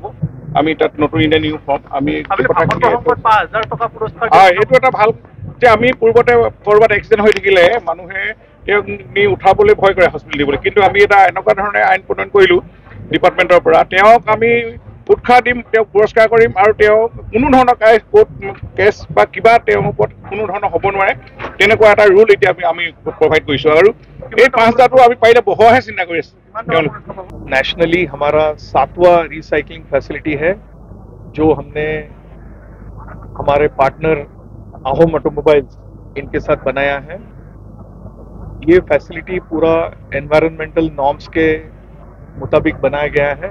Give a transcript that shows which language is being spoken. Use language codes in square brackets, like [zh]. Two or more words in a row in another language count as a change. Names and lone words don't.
[as] আমি তাত নতুন [en] Indian uniform [as] আমি এইটো এটা ভাল যে আমি পূৰ্বতে ক'ৰবাত এক্সিডেণ্ট হৈ থাকিলে মানুহে তেওঁক নি উঠাবলৈ ভয় কৰে হস্পিটেল দিবলৈ, কিন্তু আমি এটা এনেকুৱা ধৰণে আইন প্ৰণয়ন কৰিলোঁ ডিপাৰ্টমেণ্টৰ পৰা, তেওঁক আমি উৎসাহ দিম, তেওঁক পুৰস্কাৰ কৰিম আৰু তেওঁক কোনো ধৰণৰ [en] court case [as] বা কিবা তেওঁৰ ওপৰত কোনো ধৰণৰ হ'ব নোৱাৰে তেনেকুৱা এটা ৰুল এতিয়া আমি প্ৰভাইড কৰিছোঁ আৰু এই 5টাটো আমি পাৰিলে বহোৱাহে চিন্তা কৰি আছোঁ। [hi] नेशनली हमारा 7वां [en] recycling facility [hi] है जो हमने हमारे पार्टनर आहोम ऑटोमोबाइल्स इनके साथ बनाया है। ये फैसिलिटी पूरा [en] environmental norms [hi] के मुताबिक बनाया गया है।